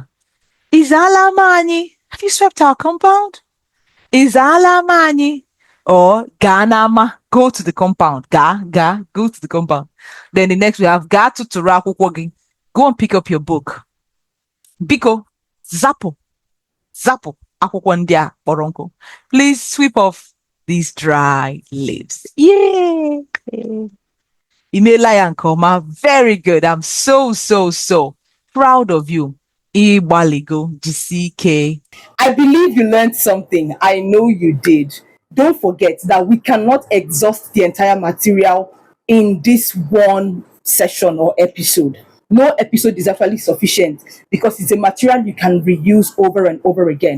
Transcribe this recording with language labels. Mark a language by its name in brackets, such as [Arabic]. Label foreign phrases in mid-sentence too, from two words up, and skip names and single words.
[Igbo] Izala ama anyị. [English] Have you swept our compound? [Igbo] Izala ama anyị. Or ga n'ama. [English] Go to the compound. Go to the compound. Then the next we have [Igbo] ga tụtụrụ akwụkwọ gị. [English] Go and pick up your book. [Igbo] Biko zapo akwụkwọ ndị a kpọrọ nkụ. [English] Please sweep off these dry leaves. Yay! [Igbo] Imeela ya nke ọma. [English] Very good. I'm so proud of you. [Igbo] Ịgbaligo, jisi ike. [English] I believe you learned something. I know you did. Don't forget that we cannot exhaust the entire material in this one session or episode. No episode is actually sufficient because it's a material you can reuse over and over again.